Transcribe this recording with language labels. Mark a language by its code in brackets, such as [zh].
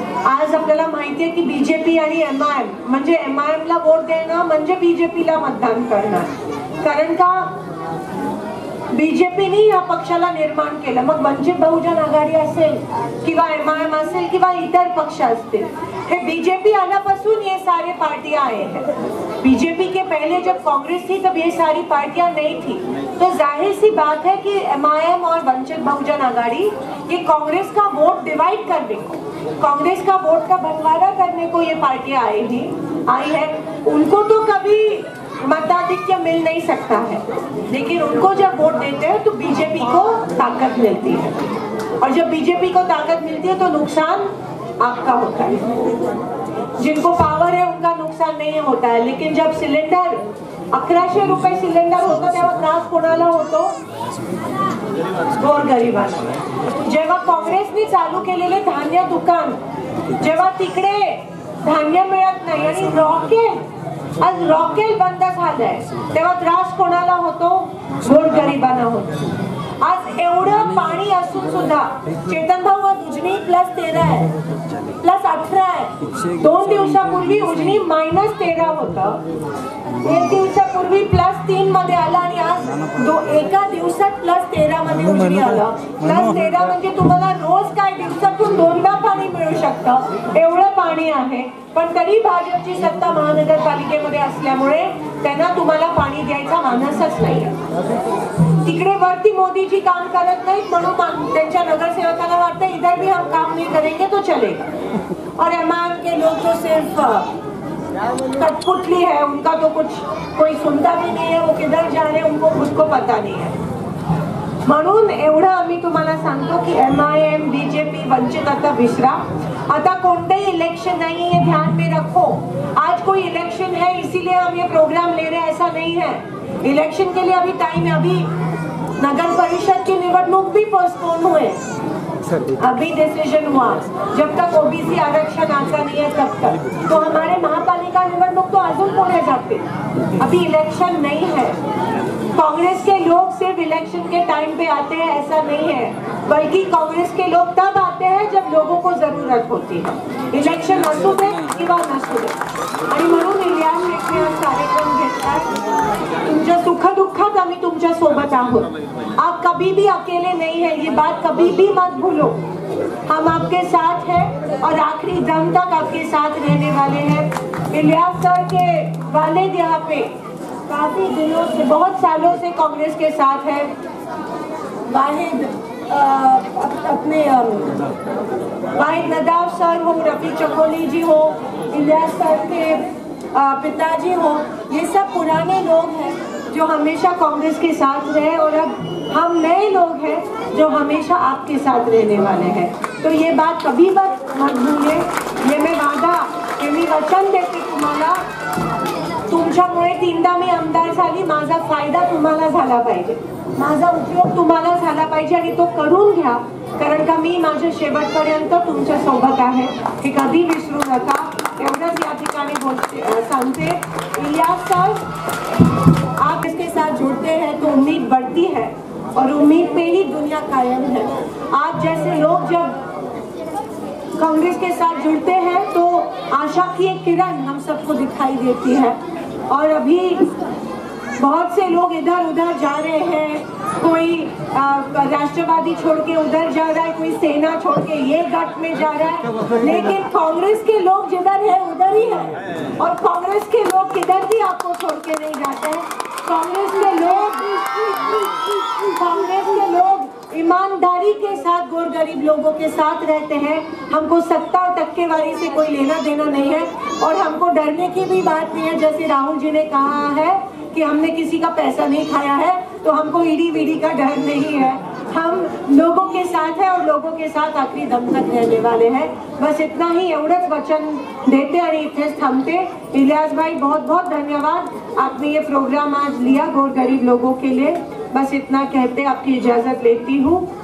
[mr] आज आपल्याला माहिती आहे की बीजेपी आणि MIM म्हणजे MIM ला वोट देणं म्हणजे बीजेपीला मतदान करणं. कारण का बीजेपीने या पक्षाला निर्माण केलं. मग वंचित बहुजन आघाडी असेल किंवा MIM असेल किंवा इतर पक्ष असतील, हे बीजेपी आल्यापासून [hi] ये सारे पार्टियां आए हैं. बीजेपी के पहले जब कांग्रेस थी तब ये सारी पार्टियां नहीं थी. तो जाहिर सी बात है कि MIM और वंचित बहुजन आघाड़ी ये कांग्रेस का वोट डिवाइड करने को, कांग्रेस का वोट का बंटवारा करने को ये पार्टियां आई है. उनको तो कभी मताधिक्य मिल नहीं सकता है, लेकिन उनको जब वोट देते हैं तो बीजेपी को ताकत मिलती है. और जब बीजेपी को ताकत मिलती है तो नुकसान आपका होता है. जिनको पावर है उनका नुकसान नहीं होता है. लेकिन जब [mr] सिलेंडर 1100 रुपये सिलेंडर होतं तेव्हा त्रास कोणाला होतो? गोरगरिबांना. जेव्हा काँग्रेसने चालू केलेले धान्य दुकान, जेव्हा तिकडे धान्य मिळत नाही आणि आज रॉकेल बंद झालंय, तेव्हा त्रास कोणाला होतो? गोरगरिबांना होतो. आज एवढं पाणी असून सुद्धा चेतन भाऊ उजनी +13 आहे, +18 आहे. 2 दिवसापूर्वी उजनी -13 होतं. 1 दिवसापूर्वी +3 मध्ये आलं आणि आज एका दिवसात +13 मध्ये उजनी आलं. +13 म्हणजे तुम्हाला रोज काय दिवसातून 2दा पाणी मिळू शकतं, एवढं पाणी आहे. पण तरी भाजपची सत्ता महानगरपालिकेमध्ये असल्यामुळे त्यांना तुम्हाला पाणी द्यायचा मानसच नाही. तिकडे वरती मोदीजी काम करत नाहीत म्हणून त्यांच्या नगरसेवकांना वाटतं [hi] इधर भी हम काम नहीं करेंगे तो चलेगा. और MIM के लोग तो सिर्फ कठपुतली है, उनका तो कुछ कोई सुनता भी नहीं है, वो किधर जा रहे हैं उनको खुद को पता नहीं है. [mr] म्हणून एवढं आम्ही तुम्हाला सांगतो की MIM बीजेपी वंचित आता विसरा. आता कोणतेही [hi] इलेक्शन नहीं है, ध्यान में रखो. आज कोई इलेक्शन है इसीलिए हम ये प्रोग्राम ले रहे हैं, ऐसा नहीं है. इलेक्शन के लिए अभी टाइम है. अभी नगर परिषद की निवडणूक भी पोस्टपोन हुए, अभी डिसीजन हुआ. जब तक OBC आरक्षण आता नहीं है तब तक. तो हमारे महापालिका निवडणूक तो [mr] अजून पुढे जाते. [hi] अभी इलेक्शन नहीं है. कांग्रेस के लोग सिर्फ इलेक्शन के टाइम पे आते हैं ऐसा नहीं है, बल्कि कांग्रेस के लोग तब आते हैं जब लोगों को जरूरत होती है. [mr] इलेक्शन असू दे किंवा नसू दे. आणि म्हणून इलियास शेट्टी आज कार्यक्रम घेतात. तुमच्या सुखदुःखात आम्ही तुमच्या सोबत आहोत. [hi] आप कभी भी अकेले नहीं है, ये बात कभी भी मत भूलो. हम आपके साथ हैं और आखिरी दम तक आपके साथ रहने वाले हैं. इलियास सर के वालिद यहाँ पे काफी दिनों से, बहुत सालों से कांग्रेस के साथ है. वाहिद नदाफ सर हो, रफी चकोली जी हो, इलियास सर के पिताजी हो, ये सब पुराने लोग हैं जो हमेशा कांग्रेस के साथ रहे. और अब हम नए लोग हैं जो हमेशा आपके साथ रहने वाले हैं. तो ये बात कभी मत भूलिए. ये मैं वादा, [mr] हे मी वचन देते तुम्हाला. तुमच्यामुळे 3दा मी आमदार झाली. माझा फायदा तुम्हाला झाला पाहिजे, माझा उपयोग तुम्हाला झाला पाहिजे आणि तो करून घ्या. कारण का मी माझ्या शेवटपर्यंत तुमच्या सोबत आहे, हे कधी विसरू नका. एवढंच या ठिकाणी सांगते. [hi] इलियास सर, आप इसके साथ जुड़ते हैं तो उम्मीद बढ़ती है और उम्मीद पे ही दुनिया कायम है. आप जैसे लोग जब कांग्रेस के साथ जुड़ते हैं तो आशा की एक किरण हम सबको दिखाई देती है. और अभी बहुत से लोग इधर उधर जा रहे हैं. कोई राष्ट्रवादी छोड़ के उधर जा रहा है, कोई सेना छोड़ के ये गठ में जा रहा है. लेकिन कांग्रेस के लोग जिधर है उधर ही है, और कांग्रेस के लोग किधर भी आपको छोड़ के नहीं जाते हैं. कांग्रेस के लोग ईमानदारी के साथ गोर गरीब लोगों के साथ रहते हैं। हमको सत्ता और टक्केवारी से कोई लेना देना नहीं है और हमको डरने की भी बात नहीं है। जैसे राहुल जी ने कहा है कि हमने किसी का पैसा नहीं खाया है, तो हमको ईडी वीडी का डर नहीं है। हम लोगों के साथ हैं और लोगों के साथ आखिरी दम तक रहने वाले हैं। बस इतना ही [mr] एवढंच वचन देते आणि इथेच थांबते। [hi] इलियास भाई बहुत बहुत धन्यवाद, आपने ये प्रोग्राम आज लिया गोर गरीब लोगों के लिए। बस इतना कहते आपकी इजाजत लेती हूँ।